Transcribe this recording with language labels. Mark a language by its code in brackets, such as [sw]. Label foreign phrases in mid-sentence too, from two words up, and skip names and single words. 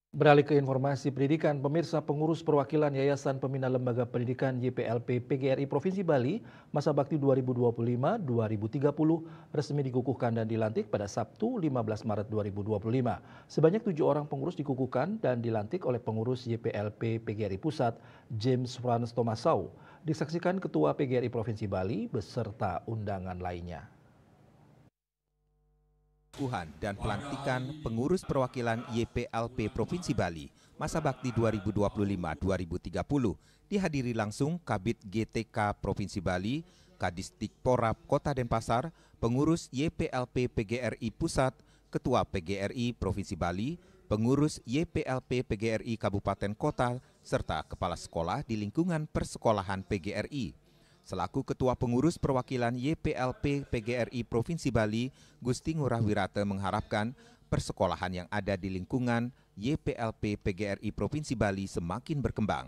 [id] Beralih ke informasi pendidikan, pemirsa pengurus perwakilan Yayasan Pembina Lembaga Pendidikan YPLP PGRI Provinsi Bali masa bakti 2025-2030 resmi dikukuhkan dan dilantik pada Sabtu 15 Maret 2025. Sebanyak 7 orang pengurus dikukuhkan dan dilantik oleh pengurus YPLP PGRI Pusat James Frans Tomasau. Disaksikan Ketua PGRI Provinsi Bali beserta undangan lainnya. Pengukuhan dan pelantikan pengurus perwakilan YPLP Provinsi Bali masa bakti 2025-2030 dihadiri langsung Kabid GTK Provinsi Bali, Kadistik Porap Kota Denpasar, pengurus YPLP PGRI Pusat, Ketua PGRI Provinsi Bali, pengurus YPLP PGRI Kabupaten Kota, serta kepala sekolah di lingkungan persekolahan PGRI. Selaku Ketua Pengurus Perwakilan YPLP PGRI Provinsi Bali, Gusti Ngurah Wirata mengharapkan persekolahan yang ada di lingkungan YPLP PGRI Provinsi Bali semakin berkembang.